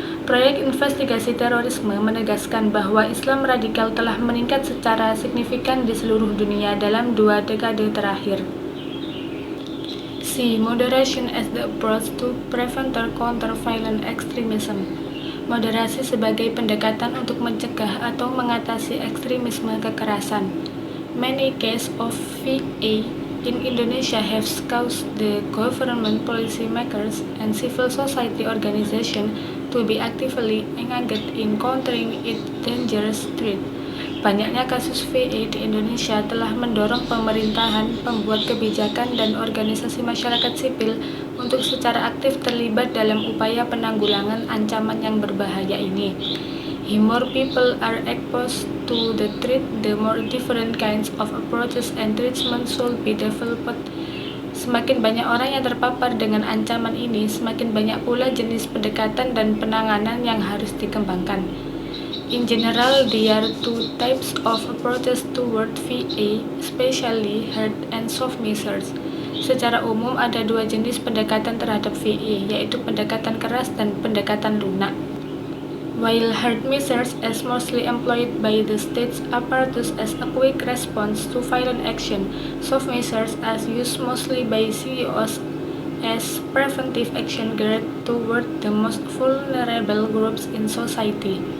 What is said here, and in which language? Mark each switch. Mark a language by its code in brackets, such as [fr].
[id] Proyek investigasi terorisme menegaskan bahwa Islam radikal telah meningkat secara signifikan di seluruh dunia dalam 2 dekade terakhir. [en] See moderation as the approach to prevent or counter violent extremism. [id] Moderasi sebagai pendekatan untuk mencegah atau mengatasi ekstremisme kekerasan. [en] Many cases of VA in Indonesia have caused the government, policymakers, and civil society organizations to be actively engaged in countering its dangerous threat. [id] Banyaknya kasus VA di Indonesia telah mendorong pemerintahan, pembuat kebijakan, dan organisasi masyarakat sipil untuk secara aktif terlibat dalam upaya penanggulangan ancaman yang berbahaya ini. [en] The more people are exposed to the threat, the more different kinds of approaches and treatments should be developed. [id] Semakin banyak orang yang terpapar dengan ancaman ini, semakin banyak pula jenis pendekatan dan penanganan yang harus dikembangkan. [en] In general, there are 2 types of approaches toward VA, especially hard and soft measures. [id] Secara umum, ada 2 jenis pendekatan terhadap VA, yaitu pendekatan keras dan pendekatan lunak. [en] While hard measures is mostly employed by the state's apparatus as a quick response to violent action, soft measures are used mostly by CEOs as preventive action geared toward the most vulnerable groups in society.